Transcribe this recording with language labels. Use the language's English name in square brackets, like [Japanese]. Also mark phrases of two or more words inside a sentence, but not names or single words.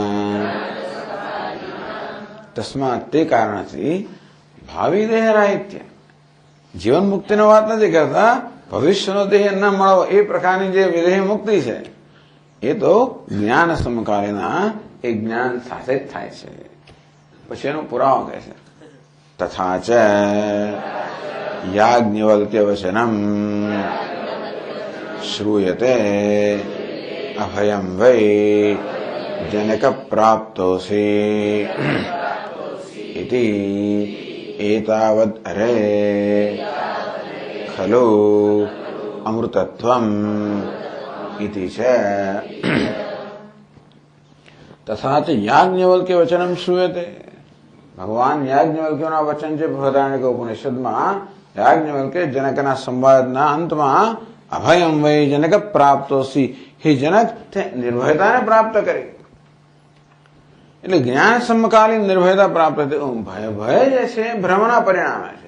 [Gujarati] તસ્માત તે કારણથી ભાવિ દેહ રાહિત્ય, જીવન મુક્તિનો વાત નથી કરતા, ભવિષ્યનો દેહ ન મળવો એ પ્રકારની જે વિદેહ મુક્તિ છે એ તો [Sanskrit] જ્ઞાન સમકાલીના, [Gujarati] એ જ્ઞાન સાથે જ થાય છે. પછી એનો પુરાવો કહે છે [Sanskrit] તથા ચ याज्ञवल्क्यवचनम् श्रूयते अभयं वै जनकप्राप्तोऽसि इति एतावद् अरे खलु अमृतत्वम् इति च। तथा च याज्ञवल्क्य वचनम श्रूयते। [Gujarati] ભગવાન યાજ્ઞવલ્ક્યના વચન છે બૃહદારણ્યક ઉપનિષદમાં યાજ્ઞવલ્ક્ય જનકના સંવાદના અંતમાં [Sanskrit] અભયમ વૈ જનક પ્રાપ્તોસી, [Gujarati] હે જનક તે નિર્ભયતાને પ્રાપ્ત કરી, એટલે જ્ઞાન સમકાલીન નિર્ભયતા પ્રાપ્ત થઈ। ભય જે છે ભ્રમના પરિણામે છે।